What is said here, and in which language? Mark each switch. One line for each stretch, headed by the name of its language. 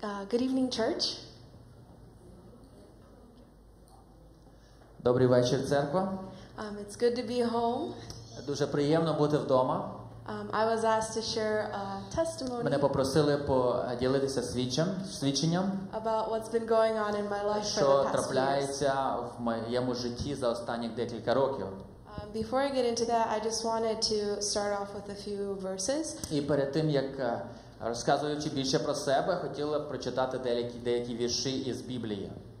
English: Good evening, church.
Ukrainian: Добрий вечір, церква.
English: It's good to be home.
Ukrainian: Дуже приємно бути вдома.
English: I was asked to share a testimony
Ukrainian: Мене попросили поділитися свідченням,
English: about what's been going on in my life for the past few years.
Ukrainian: трапляється в моєму житті за останніх декілька років.
English: Before I get into that, I just wanted to start off with a few verses.
Ukrainian: І перед тим, як розказуючи більше про себе, хотіла б прочитати деякі вірші із Біблії.